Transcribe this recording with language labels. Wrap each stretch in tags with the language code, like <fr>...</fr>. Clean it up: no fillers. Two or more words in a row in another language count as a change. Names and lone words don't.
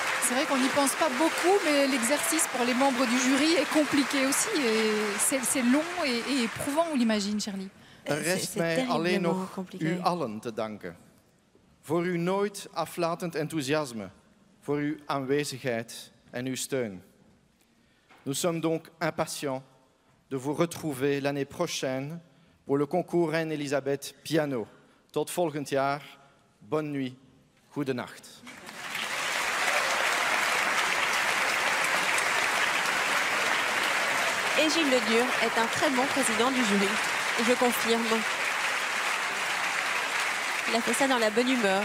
<fr>c'est vrai qu'on n'y pense pas beaucoup, mais l'exercice pour les membres du jury est compliqué aussi. Et c'est long et éprouvant, on l'imagine, Shirley.</fr> <nl>Rest mij alleen nog u allen te danken. Voor uw nooit aflatend enthousiasme, voor uw aanwezigheid en uw steun.</nl> <fr>Nous sommes donc impatients de vous retrouver l'année prochaine pour le concours Reine-Elisabeth Piano.</fr> <nl>Tot volgend jaar.</nl> <fr>Bonne nuit. Goedenacht. Et Gilles Ledure est un très bon président du jury. Je confirme. Il a fait ça dans la bonne humeur.</fr>